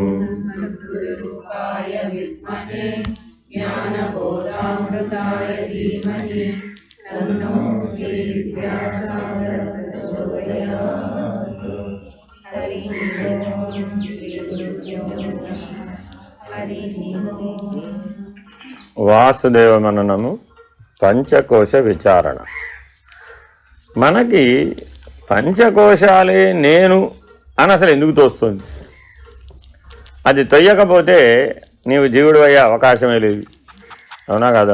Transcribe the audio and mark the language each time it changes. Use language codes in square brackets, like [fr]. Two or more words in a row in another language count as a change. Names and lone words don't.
[sa] सद्गुरुरूपाय विद्महे ज्ञानबोधामृताय धीमहि तन्नो श्रीव्यासः प्रचोदयात्। हरि ओम्। श्रीगुरुभ्यो नमः। हरि ओम्। [te] వాసుదేవ మననము పంచకోశ విచారణ. మనకి పంచకోశాలే నేను అని అసలు ఎందుకు తోస్తుంది? అది తొయ్యకపోతే నీవు జీవుడు అయ్యే అవకాశమే లేదు. అవునా కాదా?